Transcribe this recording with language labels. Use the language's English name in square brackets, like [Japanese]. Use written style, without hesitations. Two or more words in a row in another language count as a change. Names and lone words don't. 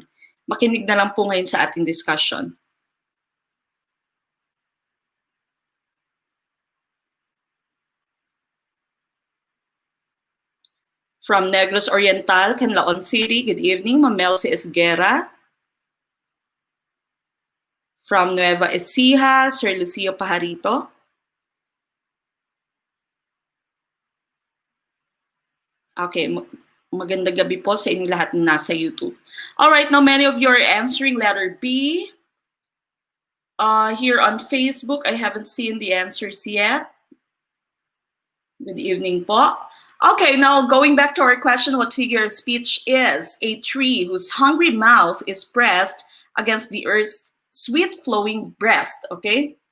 [Filipino] Makinig na lang po ngayon sa ating discussion. [English] From Negros Oriental, Canlaon City, good evening, Ma'am Melcy Esguera. From Nueva Ecija, Sir Lucio Pajarito. [Filipino] Okay, magandang gabi po sa inyong lahat na nasa YouTube. [English] All right, now many of you are answering letter B. Here on Facebook, I haven't seen the answers yet. Good evening po. Okay, now going back to our question, what figure of speech is a tree whose hungry mouth is pressed against the earth's sweet flowing breast, okay?